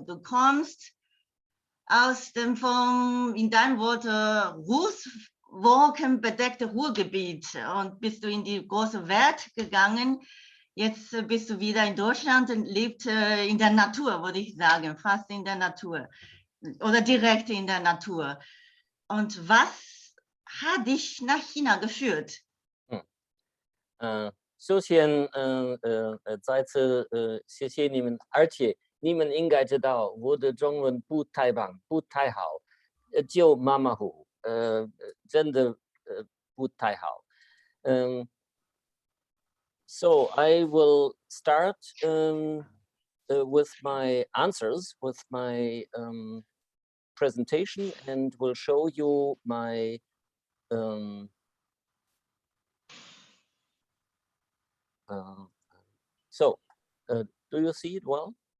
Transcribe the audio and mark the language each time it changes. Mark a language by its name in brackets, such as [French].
[German] Du kommst aus dem in deinem Wort wolkenbedeckte Ruhrgebiet und bist du in die große Welt gegangen. Jetzt bist du wieder in Deutschland und lebst in der Natur, würde ich sagen, fast in der Natur. Oder direkt in der Natur. Und was hat dich nach China geführt? [Chinese] 首先再次谢谢你们，而且你们应该知道我的中文不太棒，不太好，就马马虎虎，真的不太好。 [English] So I will start with my answers, with my presentation, and will show you my do you see it well?